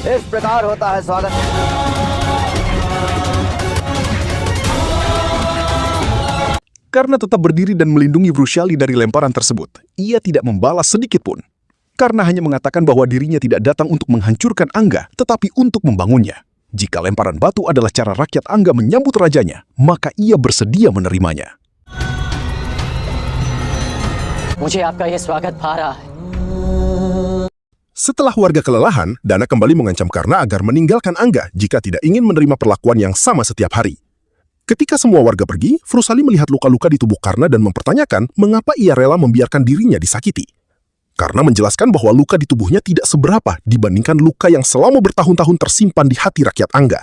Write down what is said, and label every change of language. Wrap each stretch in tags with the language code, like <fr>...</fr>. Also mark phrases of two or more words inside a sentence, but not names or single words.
<hi>प्रकार होता है स्वागत।</hi> <id>Karena tetap berdiri dan melindungi Vrushali dari lemparan tersebut, ia tidak membalas sedikit pun. Karena hanya mengatakan bahwa dirinya tidak datang untuk menghancurkan Angga, tetapi untuk membangunnya. Jika lemparan batu adalah cara rakyat Angga menyambut rajanya, maka ia bersedia menerimanya.</id> <hi>मुझे आपका ये स्वागत भा रहा है।</hi> <id>Setelah warga kelelahan, Dana kembali mengancam Karna agar meninggalkan Angga jika tidak ingin menerima perlakuan yang sama setiap hari. Ketika semua warga pergi, Vrushali melihat luka-luka di tubuh Karna dan mempertanyakan mengapa ia rela membiarkan dirinya disakiti. Karna menjelaskan bahwa luka di tubuhnya tidak seberapa dibandingkan luka yang selama bertahun-tahun tersimpan di hati rakyat Angga.</id>